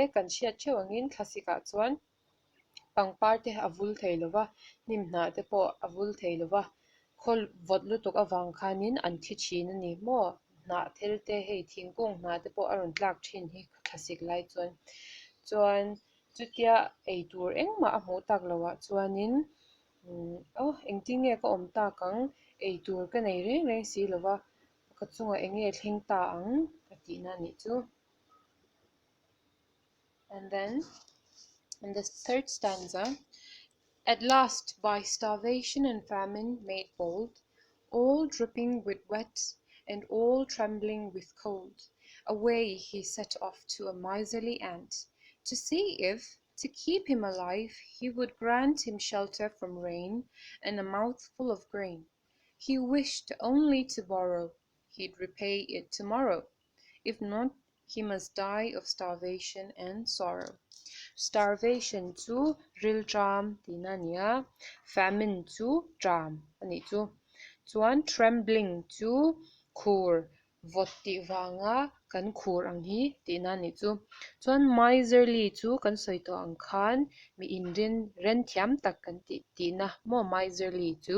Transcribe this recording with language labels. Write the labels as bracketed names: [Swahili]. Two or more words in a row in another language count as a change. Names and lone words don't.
[Mizo] kan hriat ṭheuh angin classic ah chuan pangpar te a vul thei lova hnim hnah te pawh a vul thei lova khawl vawt lutuk awang khanin an thi thin ani maw hnah thel te hei thingkung hnah te pawh a rawn tlak thin hi classic lai chuan chutia ei tur engmah a hmuh tak lo ah chuanin engti nge ka awm tak ang ei tur ka nei reng reng si lova ka chungah enge thleng ta ang ka tihna nih chu. [English] And then in the third stanza, at last, by starvation and famine made bold, all dripping with wet and all trembling with cold, away he set off to a miserly ant, to see if, to keep him alive, he would grant him shelter from rain and a mouthful of grain. He wished only to borrow, he'd repay it tomorrow. If not, he must die of starvation and sorrow. [Mizo] Starvation chu ril tram tina nia, famine chu tram ani chu. Chuan trembling chu khur vot ti wanga kan khur ang hi tina ni chu. Chuan miserly chu kan soito ang khan mi in ren thiam tak kan tina mo miserly chu.